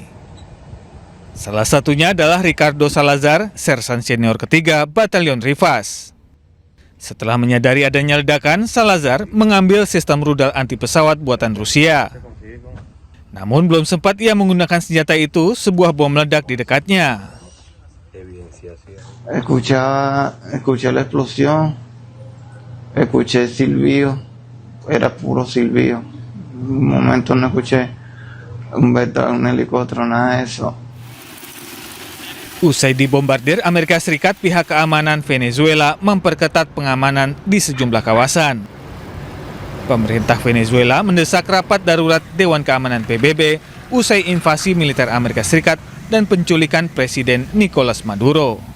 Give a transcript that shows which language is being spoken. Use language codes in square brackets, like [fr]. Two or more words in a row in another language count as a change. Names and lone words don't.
[id] Salah satunya adalah Ricardo Salazar, sersan senior ketiga Batalion Rivas. Setelah menyadari adanya ledakan, Salazar mengambil sistem rudal anti pesawat buatan Rusia. Namun belum sempat ia menggunakan senjata itu, sebuah bom meledak di dekatnya. [es] Escuché la explosión, escuché silbido, era puro silbido. Un momento no escuché un helicóptero, nada de eso. [id] Usai dibombardir Amerika Serikat, pihak keamanan Venezuela memperketat pengamanan di sejumlah kawasan. Pemerintah Venezuela mendesak rapat darurat Dewan Keamanan PBB usai invasi militer Amerika Serikat dan penculikan Presiden Nicolas Maduro.